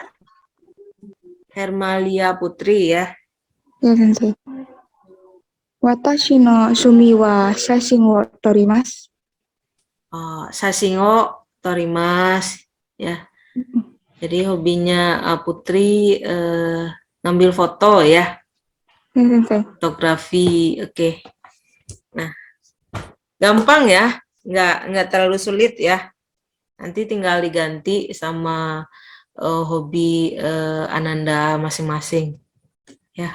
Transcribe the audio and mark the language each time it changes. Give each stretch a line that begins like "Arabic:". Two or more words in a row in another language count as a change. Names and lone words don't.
Indonesian: Hermalia Putri ya.
Japanese: iya Sensei. 私の趣味は写真を撮ります. 写真を撮ります ya.
Indonesian: Jadi hobinya Putri ngambil foto ya, Iya Sensei. fotografi. Oke. Nah, gampang ya, nggak terlalu sulit ya. Nanti tinggal diganti sama hobi Ananda masing-masing ya.